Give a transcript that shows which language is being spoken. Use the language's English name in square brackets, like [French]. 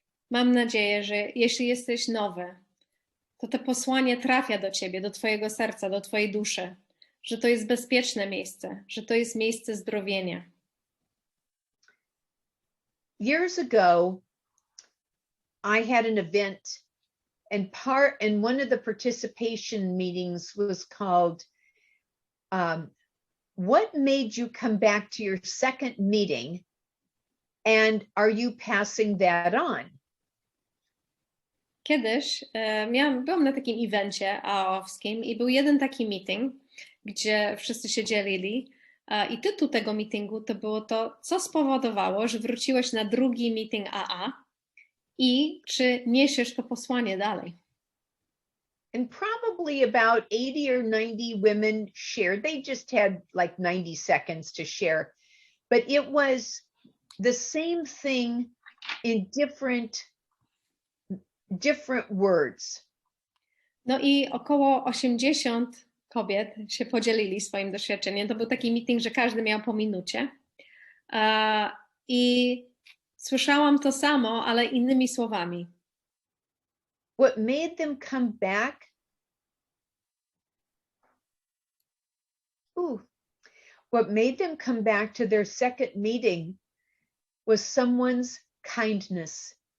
[Polish] Mam nadzieję, że jeśli jesteś nowy, to posłanie trafia do ciebie, do twojego serca, do twojej duszy, że to jest bezpieczne miejsce, że to jest miejsce zdrowienia. [English] Years ago, I had an event and one of the participation meetings was called, what made you come back to your second meeting, and are you passing that on? [Polish] Kiedyś byłam na takim evencie AA-owskim i był jeden taki meeting, gdzie wszyscy się dzielili i tytuł tego meetingu to było to, co spowodowało, że wróciłeś na drugi meeting AA i czy niesiesz to posłanie dalej. [English] And probably about 80 or 90 women shared. They just had like 90 seconds to share. But it was the same thing in different words. [Polish] No i około 80 kobiet się podzielili swoim doświadczeniem. To był taki meeting, że każdy miał po minucie. I słyszałam to samo, ale innymi słowami. [English] What made them come back? What made them come back to their second meeting was someone's kindness.